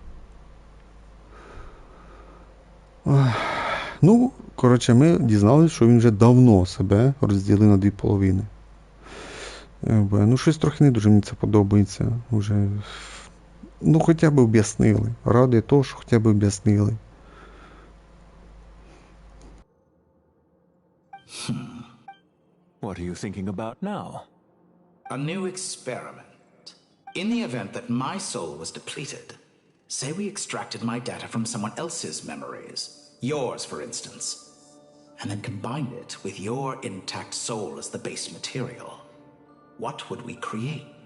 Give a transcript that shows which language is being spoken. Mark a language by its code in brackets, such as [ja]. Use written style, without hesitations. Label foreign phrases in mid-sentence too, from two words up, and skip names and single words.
[uk] Ну, коротше, ми дізналися, що він вже давно себе розділив на дві половини. Ну, щось трохи не дуже мені це подобається. Уже, ну, хоча б об'яснили. Ради того, що хоча б об'яснили. [en] What are you thinking about now? A new experiment. In the event that my soul was depleted, say we extracted my data from someone else's memories, yours for instance, and then combined it with your intact soul as the base material, what would we create?